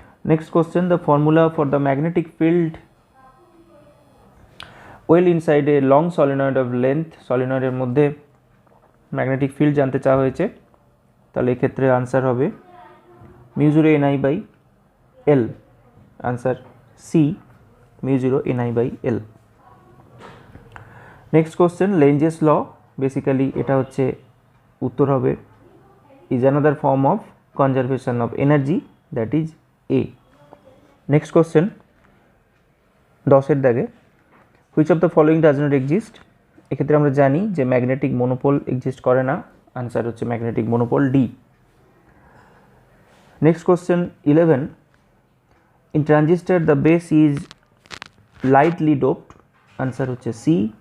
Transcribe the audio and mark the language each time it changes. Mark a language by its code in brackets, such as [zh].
[en] Next question, the formula for the magnetic field well inside a long solenoid of length. [bn] সলিনয়েডের মধ্যে magnetic field জানতে চাওয়া হয়েছে। তাহলে এক্ষেত্রে আনসার হবে μ0ni/L, answer C μ0ni/L। [en] next question, Lenz's law, basically [bn] এটা হচ্ছে উত্তর হবে [en] is another form of conservation of energy, that is A। Next question 10 দাগে, which of the following does not exist. [bn] এক্ষেত্রে আমরা জানি যে ম্যাগনেটিক মনোপোল এক্সিস্ট করে না, আনসার হচ্ছে magnetic monopole D. [en] Next question 11, in transistor the base is lightly doped, answer হচ্ছে C.